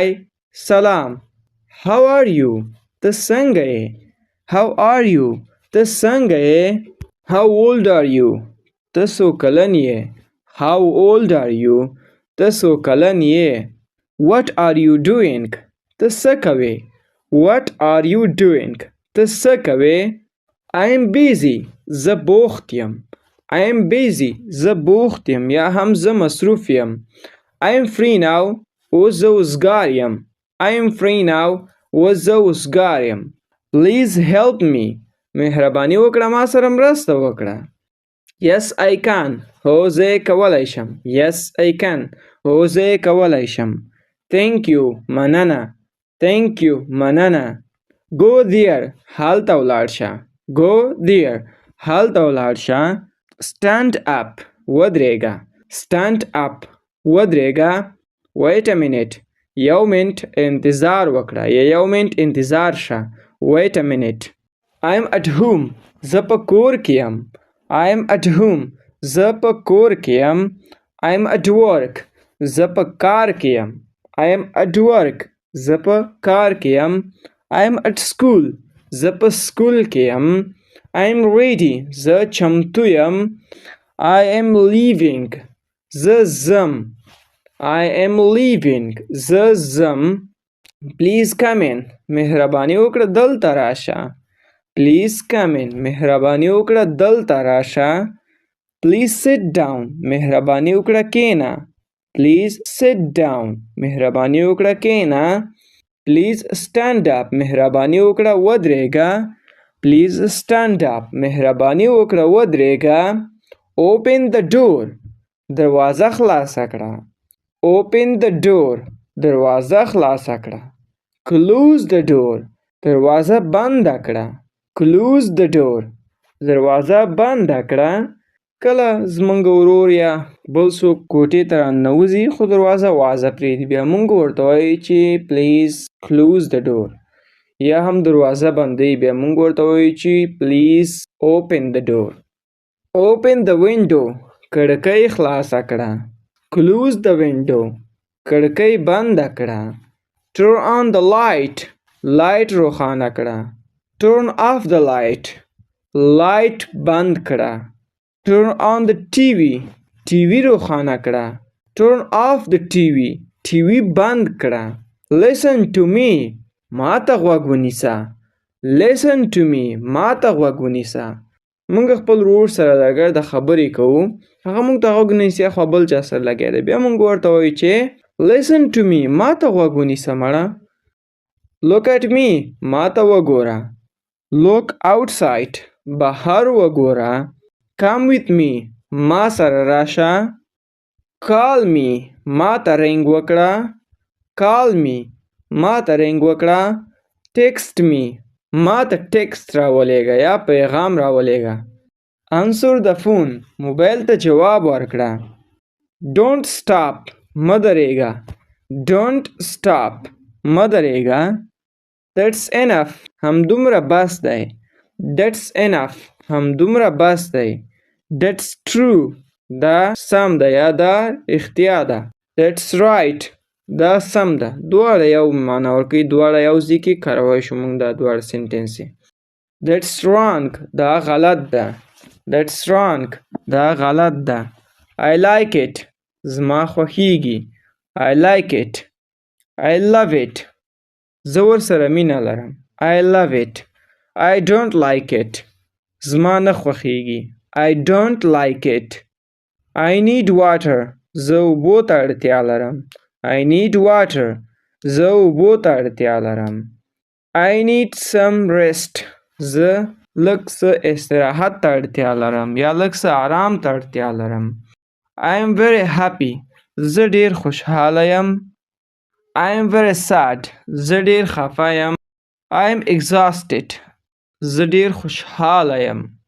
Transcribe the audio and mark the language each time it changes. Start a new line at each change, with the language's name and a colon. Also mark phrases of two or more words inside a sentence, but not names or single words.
Pashto: سلام.
English: How are you?
Pashto: ته څنګه یې؟
English: How are you?
Pashto: ته څنګه یې؟
English: How old are you?
Pashto: ته څو کلن یې؟
English: How old are you?
Pashto: ته څو کلن یې؟
English: What are you doing?
Pashto: ته څه کوې؟
English: What are you doing?
Pashto: ته څه کوې؟
English: I am busy.
Pashto: زه بوخت یم.
English: I am busy.
Pashto: زه بوخت یم یا هم زه مصروف یم.
English: I am free now.
Pashto: اوس زه وزګار یم.
English: I am free now.
Pashto: اوس زه وزګار یم.
English: Please help me.
Pashto: مهرباني وکړه ما سره مرسته وکړه.
English: Yes, I can.
Pashto: هو زه کولی شم.
English: Yes, I can.
Pashto: هو زه کولی شم.
English: Thank you. مننه. Thank you. مننه. Go there.
Pashto: هلته ولاړ شه.
English: Go there.
Pashto: هلته ولاړ شه.
English: Stand up. ودرېږه. Stand up. ودرېږه. Wait a minute.
Pashto: یو منټ انتظار وکړه یا یو منټ انتظار شه.
English: Wait a minute. I'm at home.
Pashto: زه په کور کې یم.
English: I'm at home.
Pashto: زه په کور کې یم.
English: I'm at work.
Pashto: زه په کار کې یم.
English: I'm at work.
Pashto: زه په کار کې یم.
English: I'm at school.
Pashto: زه په سکول کې یم.
English: I'm ready.
Pashto: زه چمتو یم.
English: I am leaving.
Pashto: زه ځم.
English: I am leaving.
Pashto: زه ځم.
English: Please come in.
Pashto: مهرباني وکړه دلته راشه.
English: Please come in.
Pashto: مهرباني وکړه دلته راشه.
English: Please sit down.
Pashto: مهرباني وکړه کښېنه.
English: Please sit down.
Pashto: مهرباني وکړه کښېنه.
English: Please stand up.
Pashto: مهرباني وکړه ودرېږه.
English: Please stand up.
Pashto: مهرباني وکړه ودرېږه.
English: Open the door.
Pashto: دروازه خلاصه کړه.
English: Open the door.
Pashto: دروازه خلاصه کړه.
English: Close the door.
Pashto: دروازه بنده کړه.
English: Close the door.
Pashto: دروازه بنده کړه. کله زمونږ ورور یا بل څوک کوټې ته راننوځي خو دروازه وازه پرېږدي بیا مونږ ورته وایو چې
English: please close the door.
Pashto: یا هم دروازه بندوي بیا مونږ ورته وایو چې
English: please open the door. Open the window.
Pashto: کړکۍ خلاصه کړه.
English: Close the window.
Pashto: کړکۍ بنده کړه.
English: Turn on the light. light
Pashto: روښانه کړه.
English: Turn off the light. light
Pashto: بند کړه.
English: Turn on the TV. TV
Pashto: روښانه کړه.
English: Turn off the TV. TV
Pashto: بند کړه.
English: Listen to me.
Pashto: ما ته غوږ ونیسه.
English: Listen to me.
Pashto: ما ته غوږ ونیسه. موږ خپل ورور سره اگر د خبرې کوو هغه موږ ته غوږ نیسي خو بل چا سره لګیا دی بیا موږ ورته وایو چې
English: listen to me
Pashto: ما ته غوږ ونیسه مړه
English: look at me
Pashto: ما ته وګوره
English: look outside
Pashto: بهر وګوره
English: come with me
Pashto: ما سره راشه
English: call me
Pashto: ما ته رنګ وکړه
English: call me
Pashto: ما ته رنګ وکړه
English: text me
Pashto: ما ته ټیکسټ راولېږه یا پیغام راولېږه
English: answer the phone
Pashto: موبایل ته جواب ورکړه
English: don't stop
Pashto: مه درېږه
English: don't stop
Pashto: مه درېږه
English: that's enough
Pashto: همدومره بس دی
English: that's enough
Pashto: همدومره بس دی
English: that's true
Pashto: دا سم ده یا دا اختیا ده
English: that's right
Pashto: دا سم ده دواړه یو معنا ورکوي دواړه یو ځای کې کارولی شو موږ دا دواړه سینټنس
English: that's wrong
Pashto: دا غلط ده
English: that's wrong
Pashto: دا غلط ده
English: I like it
Pashto: زما خوښیږي
English: I like it I love it
Pashto: زه ورسره مینه لرم
English: I love it I don't like it
Pashto: زما نه خوښیږي
English: I don't like it I need water
Pashto: زه اوبو ته اړتیا لرم
English: I need water
Pashto: زه اوبو ته اړتیا لرم
English: I need some rest
Pashto: زه لږ څه استراحت ته اړتیا لرم یا لږ څه آرام ته اړتیا لرم
English: I am very happy
Pashto: زه ډیر خوشحاله یم
English: I am very sad
Pashto: زه ډیر خفه یم
English: I am exhausted
Pashto: زه ډیر خوشحاله یم